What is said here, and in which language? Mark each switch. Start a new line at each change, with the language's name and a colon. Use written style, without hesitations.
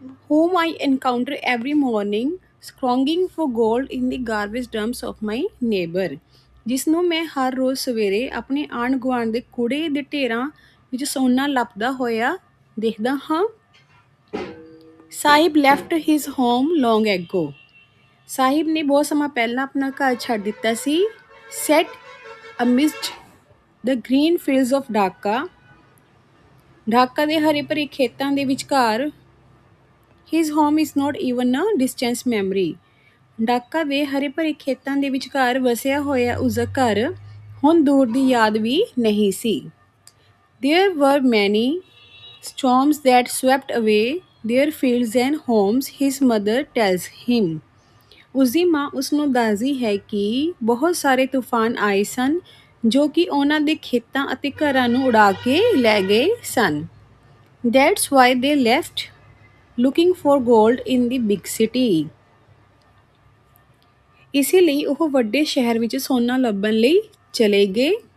English: whom I encounter every morning scrounging for gold in the garbage dumps of my neighbor।
Punjabi: ਜਿਸ ਨੂੰ ਮੈਂ ਹਰ ਰੋਜ਼ ਸਵੇਰੇ ਆਪਣੇ ਆਂਢ ਗੁਆਂਢ ਦੇ ਕੂੜੇ ਦੇ ਢੇਰਾਂ ਵਿੱਚ ਸੋਨਾ ਲੱਭਦਾ ਹੋਇਆ ਦੇਖਦਾ ਹਾਂ। ਸਾਹਿਬ ਲੈਫਟ ਹਿਜ਼ ਹੋਮ ਲੌਂਗ ਐਗੋ। ਸਾਹਿਬ ਨੇ ਬਹੁਤ ਸਮਾਂ ਪਹਿਲਾਂ ਆਪਣਾ ਘਰ ਛੱਡ ਦਿੱਤਾ ਸੀ।
English: Set amidst the green fields of Dhaka. Dhaka ਦੇ ਹਰੇ ਭਰੇ ਖੇਤਾਂ ਦੇ ਵਿਚਕਾਰ। His home is not even a distance memory.
Punjabi: Dhaka ਦੇ ਹਰੇ ਭਰੇ ਖੇਤਾਂ ਦੇ ਵਿਚਕਾਰ ਵਸਿਆ ਹੋਇਆ ਉਸਦਾ ਘਰ ਹੁਣ ਦੂਰ ਦੀ ਯਾਦ ਵੀ ਨਹੀਂ ਸੀ।
English: There were many storms that swept away their fields and homes, his mother tells him।
Punjabi: ਉਸਦੀ ਮਾਂ ਉਸਨੂੰ ਦੱਸਦੀ ਹੈ ਕਿ ਬਹੁਤ ਸਾਰੇ ਤੂਫਾਨ ਆਏ ਸਨ ਜੋ ਕਿ ਉਹਨਾਂ ਦੇ ਖੇਤਾਂ ਅਤੇ ਘਰਾਂ ਨੂੰ ਉਡਾ ਕੇ ਲੈ ਗਏ ਸਨ।
English: That's why they left looking for gold in the big city।
Punjabi: ਇਸੇ ਲਈ ਉਹ ਵੱਡੇ ਸ਼ਹਿਰ ਵਿੱਚ ਸੋਨਾ ਲੱਭਣ ਲਈ ਚਲੇ ਗਏ।